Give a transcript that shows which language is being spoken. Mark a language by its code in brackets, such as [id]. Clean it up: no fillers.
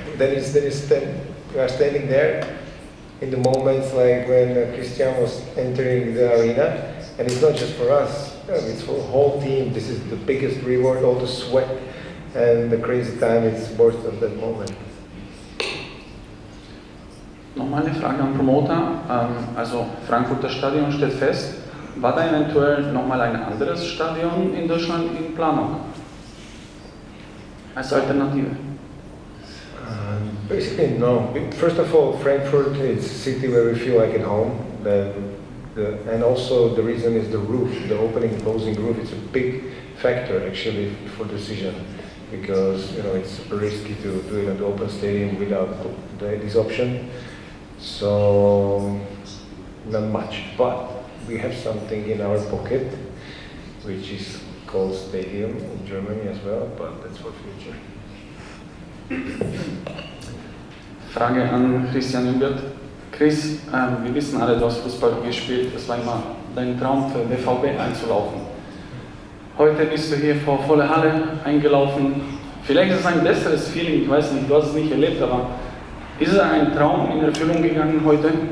[en] Then we are standing there in the moments like when Christian was entering the arena, and it's not just for us, it's for the whole team. This is the biggest reward, all the sweat and the crazy time, it's worth of that moment. [de] Nochmal eine Frage an Promoter. Also Frankfurter Stadion steht fest. War da eventuell nochmal ein anderes Stadion in Deutschland in Planung? Als Alternative? [en] Basically, no. First of all, Frankfurt is a city where we feel like at home. And also the reason is the roof, the opening and closing roof. It's a big factor actually for decision, because it's super risky to do it at the open stadium without this option. So not much, but we have something in our pocket, which is called Stadium in Germany as well, but that's for future. [de] Frage an Christian Jungwirth. Chris, wir wissen alle, du hast Fußball gespielt, es war immer dein Traum für BVB einzulaufen. Heute bist du hier vor voller Halle eingelaufen. Vielleicht ist es ein besseres Feeling, ich weiß nicht, du hast es nicht erlebt, aber ist es ein Traum in Erfüllung gegangen heute?